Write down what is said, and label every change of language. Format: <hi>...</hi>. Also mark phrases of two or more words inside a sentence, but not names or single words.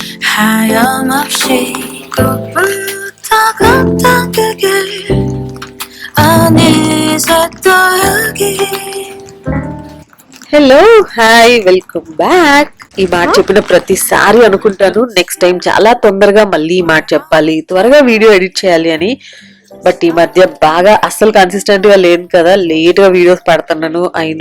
<ko>하염없이 꽃부터 걷던 그 길 어느새 또 여기.</ko> <en>hello hi welcome back.</en> <te>ఈ మాట చెప్పిన ప్రతిసారి అనుకుంటాను</te> <en>next time</en> <te>చాలా తొందరగా మళ్ళీ ఈ మాట చెప్పాలి, త్వరగా</te> <en>video edit</en> <te>చేయాలి అని. బట్ ఈ మధ్య బాగా అస్సలు కన్సిస్టెంట్ గా లేను కదా, లేట్ గా వీడియోస్ పడుతున్నాను అయినో.</te>